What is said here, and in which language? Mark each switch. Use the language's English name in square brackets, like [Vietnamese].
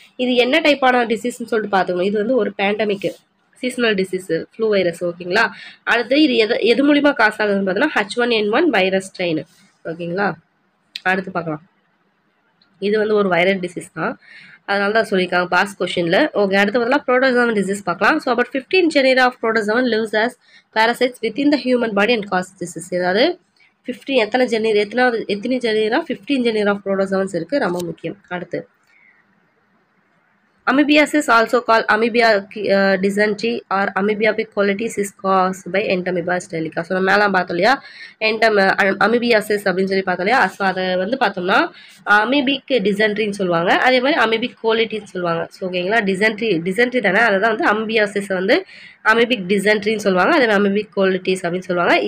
[Tamil] இது என்ன டைப்பான டிசீஸ்ன்னு சொல்லிட்டு பார்த்துக்கணும். இது வந்து ஒரு pandemic seasonal disease flu virus. ஓகேங்களா. அடுத்து இது எது மூலிமா காசு ஆகுதுன்னு பார்த்தோன்னா H1N1 வைரஸ் ஸ்ட்ரெயின். ஓகேங்களா. அடுத்து பார்க்கலாம். இது வந்து ஒரு வைரல் டிசீஸ் தான், அதனால தான் சொல்லியிருக்காங்க பாஸ் கொஷினில். ஓகே. அடுத்து பார்த்தா ப்ரோட்டோசோவன் டிசீஸ் பார்க்கலாம். [English] So about 15 genera of protozoan lives as parasites within the human body and cause disease. [Tamil] அதாவது 15 எத்தனை ஜெனரா 15 ஜெனரா ஆஃப் ப்ரோட்டோசோவன்ஸ் இருக்குது, ரொம்ப முக்கியம். [English] அடுத்து Amoebiasis, also called amoeba dysentery or amoeba colitis, is caused by Entamoeba stylica. [Tamil] So நம்ம மேலே பார்த்தோம் இல்லையா, அமீபியாசிஸ் அப்படின்னு சொல்லி பார்த்தோம் இல்லையா. ஸோ அதை வந்து பார்த்தோம்னா அமீபிக் டிசென்ட்ரின்னு சொல்லுவாங்க, அதே மாதிரி அமீபிக் கோலிட்டின்னு சொல்லுவாங்க. ஸோ ஓகேங்களா. டிசென்ட்ரி தானே, அதை தான் வந்து அமீபியாசிஸ் வந்து அமீபிக் டிசென்ட்ரின்னு சொல்லுவாங்க, அதே மாதிரி அமீபிக் கோலிட்டிஸ் அப்படின்னு சொல்லுவாங்க.